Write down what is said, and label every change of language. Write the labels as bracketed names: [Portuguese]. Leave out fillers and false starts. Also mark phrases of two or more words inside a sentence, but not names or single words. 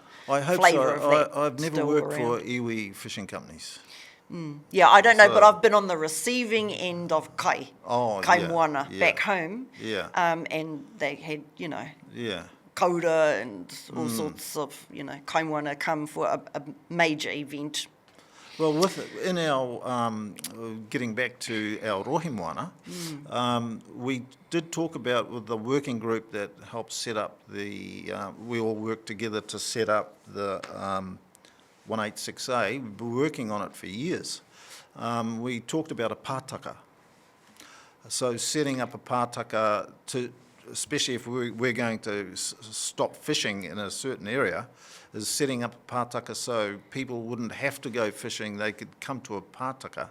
[English] I hope flavour so. of that. I've never still worked around. for iwi fishing companies. Yeah, I don't know, but So- I've been on the receiving end of Oh, kai yeah, moana yeah. back home. Yeah. And they had, you know, Yeah. Kōrero and all sorts of, you know, [Māori] kai moana [English] come for a major event. Well, in our getting back to our [Māori] rohi moana, [English] we did talk about with the working group that helped set up the. We all worked together to set up the 186A. We've been working on it for years. We talked about a pātaka. So setting up a pātaka to, especially if we're going to stop fishing in a certain area, is setting up a pātaka so people wouldn't have to go fishing, they could come to a pātaka.